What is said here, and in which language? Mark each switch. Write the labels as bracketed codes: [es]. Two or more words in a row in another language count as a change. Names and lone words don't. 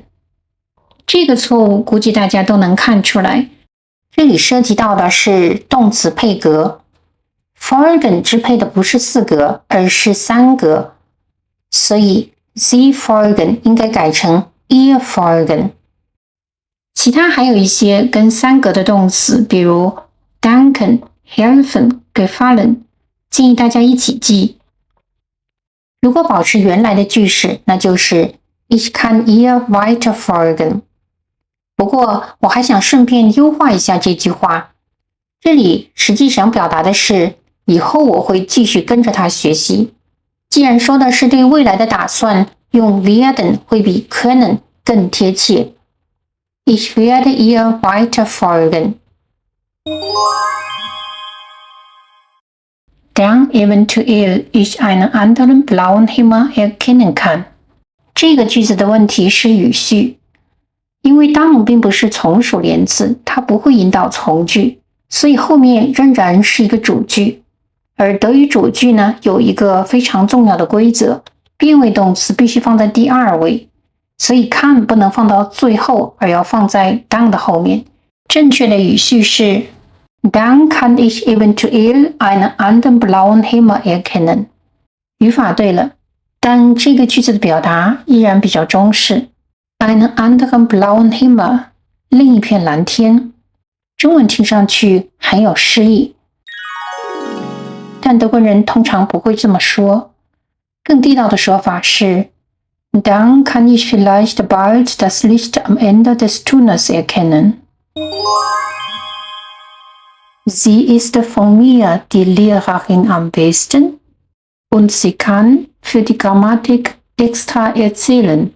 [zh] 這個錯誤估計大家都能看出來，這裡涉及到的是動詞配格。folgen 支配的不是4格，而是3格，所以 [de] Sie folgen [zh] 應該改成 [de] Ihr folgen。 [zh] 其他還有一些跟3格的動詞，比如 [de] danken、helfen、gefallen， [zh] 建議大家一起記。如果保持原來的句式，那就是 [de] Ich kann ihr weiter folgen。 [zh] 不過我還想順便優化一下這句話，這裡實際上表達的是以後我會繼續跟着他學習。既然說的是對未來的打算，用 werden 會比 können 更貼切。 [de] Ich werde ihr weiter folgen. Dann eventuell ich einen anderen blauen Himmel erkennen kann. [zh] 這個句子的問題是語序，因為當並不是從屬連詞，它不會引導從句，所以後面仍然是一個主句。而德語主句呢，有一個非常重要的規則，變位動詞必須放在第二位，所以 kann 不能放到最後，而要放在 dann 的後面。 [de] 正確的語序是 Dann kann ich eventuell einen anderen blauen Himmel erkennen。 [zh] 語法對了，但這個句子的表達依然比較中式。 [de] einen anderen blauen Himmel， [zh] 另一片藍天。中文聽上去很有詩意，但德國人通常不會這麼說。 [de] 更地道的說法是 Dann kann ich vielleicht bald das Licht am Ende des Tunnels erkennen。Sie ist von mir die Lehrerin am besten und sie kann für die Grammatik extra erzählen.